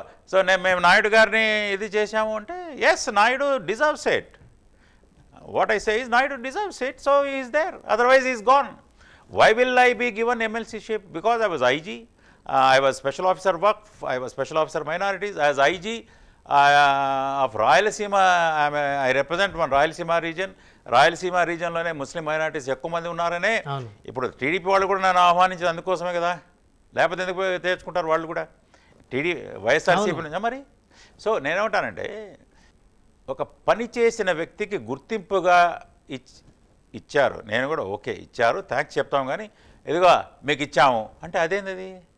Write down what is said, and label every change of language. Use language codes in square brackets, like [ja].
[te] So మేము నాయుడు గారిని ఇది చేశాము అంటే [en] Yes, Naidu deserves it. What I say is Naidu deserves it, so he is there. Otherwise, he is gone. Why will I be given MLC-ship? Because I was IG, I was Special Officer Waqf, I was Special Officer Minorities. As IG of Rayalaseema, I represent one Rayalaseema region. [te] Rayalaseema region లోనే ముస్లిం minorities ఎక్కువ మంది ఉన్నారనే ఇప్పుడు TDP వాళ్ళు కూడా నన్ను ఆహ్వానించింది అందుకోసమే కదా, లేకపోతే ఎందుకు తెచ్చుకుంటారు వాళ్ళు కూడా వైఎస్ఆర్సీపీ నుంచి మరి. సో నేనేమంటానంటే ఒక పని చేసిన వ్యక్తికి గుర్తింపుగా ఇచ్చారు, నేను కూడా ఓకే ఇచ్చారు, థ్యాంక్స్ చెప్తాం, కానీ ఇదిగో మీకు ఇచ్చాము అంటే అదేంది?